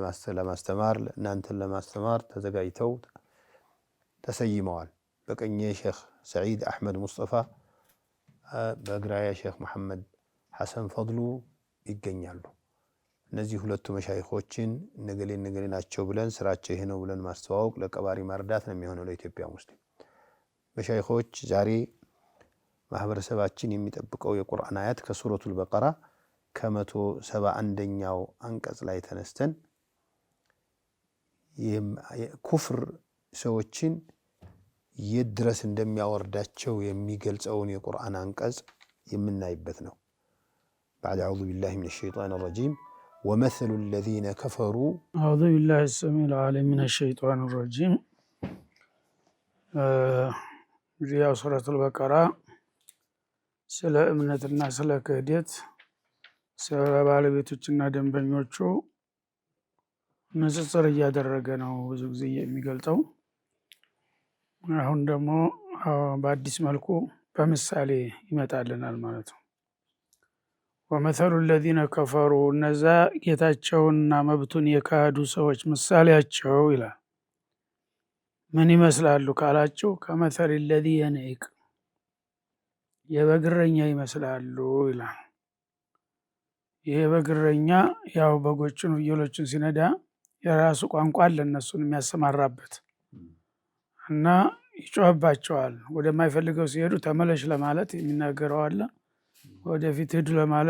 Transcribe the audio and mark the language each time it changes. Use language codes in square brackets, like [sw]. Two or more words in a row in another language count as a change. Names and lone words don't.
[am] ለማስተማር ተዘጋጅተው ተሰይመዋል። በቀኝ ሼኽ ሰዒድ አህመድ ሙስጠፋ፣ በግራ ሼኽ መሐመድ ሐሰን ፈድሉ ይገኛሉ። እነዚህ ሁለቱ መሻይኾችን ነገሌ ናቸው ብለን ስራቸው ይሄ ነው ብለን ማስተዋወቅ ለቀባሪ ማርዳት ነው የሚሆነው ለኢትዮጵያ ሙስሊም። መሻይኾች ዛሬ ማህበረሰባችን የሚጠብቀው የቁርአን አያት ከሱረቱል በቀራ ከ171ኛው አንቀጽ ላይ ተነስተን ኩፍር ሰዎችን የድረስ እንደሚያወርዳቸው የሚገልጸውን የቁርአን አንቀጽ የምናይበት ነው። [ar] بعد أعوذ بالله من الشيطان الرجيم ومثل الذين كفروا أعوذ بالله السميع العليم من الشيطان الرجيم [am] ሪያ ሱረቱል በቀራ ስለ እምነትና ስለ ክህደት ስለ ባለቤቶችና ደንበኞቹ ንጽጽር እያደረገ ነው ብዙ ጊዜ የሚገልጸው። አሁን ደግሞ በአዲስ መልኩ በምሳሌ ይመጣልናል ማለት ነው። [ar] ومثل الذين كفروا [am] እነዛ ጌታቸውንና መብቱን የካዱ ሰዎች ምሳሌያቸው ይላል። ምን ይመስላሉ ካላችሁ [ar] كمثل الذي ينعق [am] የበግረኛ ይመስላሉ ይላል። ይሄ በግረኛ ያው በጎችን ፍየሎችን ሲነዳ የራሱ ቋንቋ አለ እነሱን የሚያሰማራበት እና ይጮህባቸዋል። ወደማይፈልገው ሲሄዱ ተመለሽ ለማለት የሚናገረው አለ፣ ወደፊት ሄዱ ለማለት